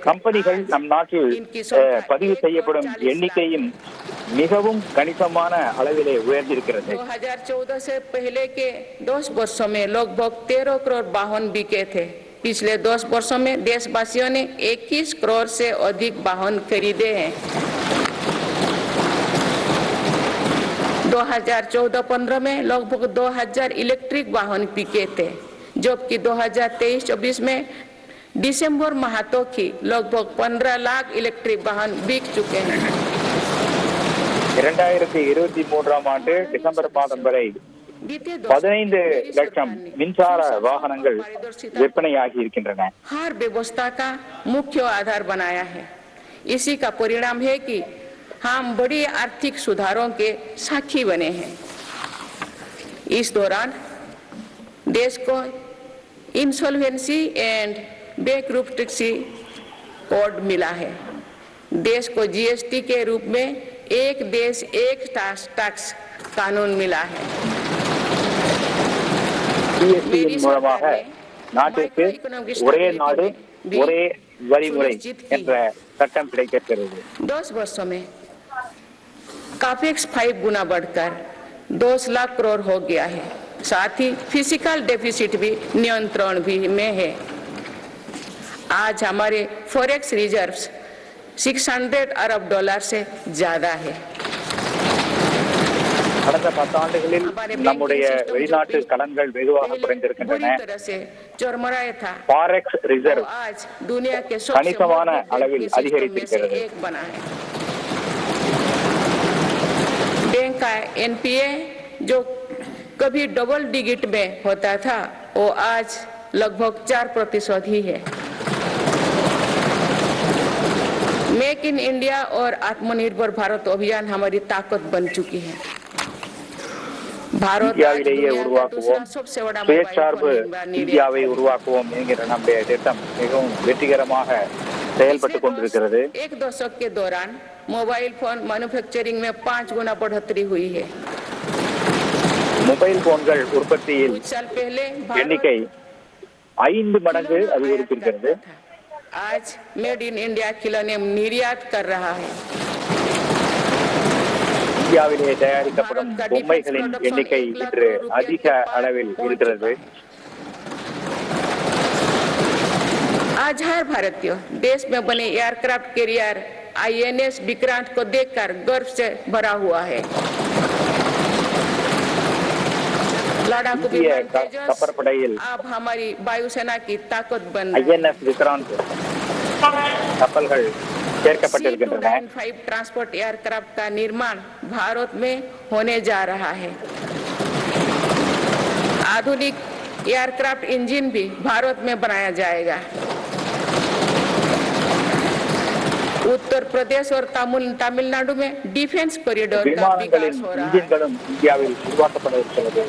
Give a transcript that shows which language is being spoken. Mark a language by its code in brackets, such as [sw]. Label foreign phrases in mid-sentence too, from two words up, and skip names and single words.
[ta] कंपनिகள் நம் நாட்டில் பதிவு செய்யப்படும் எண்ணிக்கையும் மிகவும் கணிசமான அளவிலே உயர்ந்திருக்கிறது. [hi] 2014 से पहले के 10 वर्षों में लगभग 13 करोड़ वाहन बिके थे। पिछले 10 वर्षों में देशवासियों ने 21 करोड़ से अधिक वाहन खरीदे हैं। 2014-15 में लगभग 2000 इलेक्ट्रिक वाहन बिके थे, जबकि 2023-24 में दिसंबर माह तक ही लगभग 15 लाख इलेक्ट्रिक वाहन बिक चुके हैं। [ta] 2023 ஆண்டு டிசம்பர் மாதம் வரை [hi] बीते [ta] 15 லட்சம் மின்சார வாகனங்கள் விற்பனையாகி இருக்கின்றன. [hi] हर व्यवस्था का मुख्य आधार बनाया है. इसी का परिणाम है कि हम बड़ी आर्थिक सुधारों के साक्षी बने हैं. इस दौरान देश को इंसॉल्वेंसी एंड बैंकरप्टेंसी कोड मिला है. देश को जीएसटी के रूप में एक देश एक टैक्स कानून मिला है. [ta] ஜிஎஸ்டியின் மூலமாக நாட்டிற்கு ஒரே நாடு ஒரே வரிமுறை என்ற சட்டம் கிடைக்கிறது. [hi] 10 वर्षों में कापेक्स 5 गुना बढ़कर 2 लाख करोड़ हो गया है. साथ ही [en] physical deficit [hi] भी नियंत्रण भी में है. आज हमारे [en] forex reserves [hi] $600 अरब से ज्यादा है. [ta] கடந்த 10 ஆண்டுகளில் நம்முடைய வெளிநாட்டு கடன்கள் வெகுவாக குறைந்திருக்கின்றன. [en] forex reserve [ta] கணிசமான அளவில் அதிகரித்திருக்கிறது. [hi] बैंक का एनपीए जो कभी [en] double digit [hi] में होता था वो आज लगभग 4% ही है. मेक इन इंडिया और आत्मनिर्भर भारत अभियान हमारी ताकत बन चुकी है. [ta] இந்தியாவிலேயே உருவாக்குவோம், சுயசார்பு இந்தியாவை உருவாக்குவோம் என்கிற நம்முடைய திட்டம் மிகவும் வெற்றிகரமாக செயல்பட்டுக் கொண்டிருக்கிறது. [hi] एक दशक के दौरान [en] mobile phone manufacturing [hi] में 5 गुना बढ़ोतरी हुई है. [en] mobile phones [ta] உற்பத்தியில் எண்ணிக்கை 5 மடங்கு அதிகரித்திருக்கிறது. [hi] आज [en] made in India [hi] खिलौने निर्यात कर रहा है. [ta] இந்தியாவிலே தயாரிக்கப்படும் பொம்மைகளின் எண்ணிக்கை இன்று அதிக அளவில் இருக்கிறது. [hi] आज हर भारतीय देश में बने [en] aircraft carrier [hi] आईएनएस विक्रांत को देखकर गर्व से भरा हुआ है. लड़ाकू विमान [ta] கப்பற்படையில் [hi] अब हमारी वायुसेना की ताकत बन [ta] ஐஎன்எஸ் விக்ராந்த் கப்பல்கள் சேர்க்கப்பட்டிருக்கின்றன. [en] transport aircraft [hi] का निर्माण भारत में होने जा रहा है. आधुनिक [en] aircraft engine [hi] भी भारत में बनाया जाएगा. उत्तर प्रदेश और तमिलनाडु में [en] defence corridor [hi] का विकास हो रहा है.